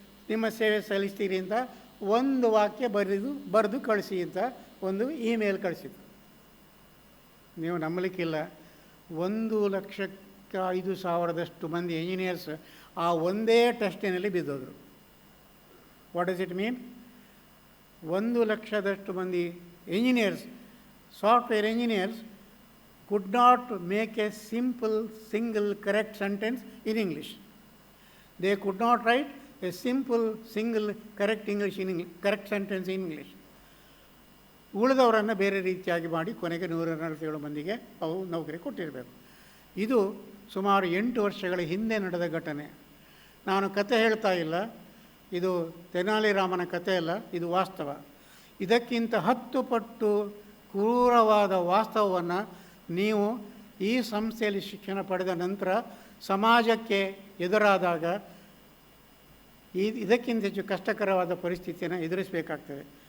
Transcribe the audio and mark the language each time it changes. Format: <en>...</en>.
<kn>ನಿಮ್ಮ ಸೇವೆ ಸಲ್ಲಿಸ್ತೀರಿ ಅಂತ ಒಂದು ವಾಕ್ಯ ಬರೆದು ಕಳಿಸಿ ಅಂತ ಒಂದು ಇಮೇಲ್ ಕಳಿಸಿದ್ರು. ನೀವು ನಂಬಲಿಕ್ಕಿಲ್ಲ, 1,05,000 ಮಂದಿ ಇಂಜಿನಿಯರ್ಸ್ ಆ ಒಂದೇ ಟೆಸ್ಟಿನಲ್ಲಿ ಬಿದ್ದೋದ್ರು.</kn> <en>What does it mean?</en> <kn>1,00,000 ಮಂದಿ engineers, software engineers</kn> <en>could not make a simple single correct sentence in English. They could not write a simple single correct correct sentence in English.</en> <kn>ಉಳಿದವರನ್ನು ಬೇರೆ ರೀತಿಯಾಗಿ ಮಾಡಿ ಕೊನೆಗೆ 147 ಮಂದಿಗೆ ಅವು ನೌಕರಿ ಕೊಟ್ಟಿರಬೇಕು. ಇದು ಸುಮಾರು 8 ವರ್ಷಗಳ ಹಿಂದೆ ನಡೆದ ಘಟನೆ. ನಾನು ಕತೆ ಹೇಳ್ತಾ ಇಲ್ಲ, ಇದು ತೆನಾಲಿ ರಾಮನ ಕತೆ ಅಲ್ಲ, ಇದು ವಾಸ್ತವ. ಇದಕ್ಕಿಂತ 10 ಪಟ್ಟು ಕ್ರೂರವಾದ ವಾಸ್ತವವನ್ನು ನೀವು ಈ ಸಂಸ್ಥೆಯಲ್ಲಿ ಶಿಕ್ಷಣ ಪಡೆದ ನಂತರ ಸಮಾಜಕ್ಕೆ ಎದುರಾದಾಗ ಇದಕ್ಕಿಂತ ಹೆಚ್ಚು ಕಷ್ಟಕರವಾದ ಪರಿಸ್ಥಿತಿಯನ್ನು ಎದುರಿಸಬೇಕಾಗ್ತದೆ.</kn>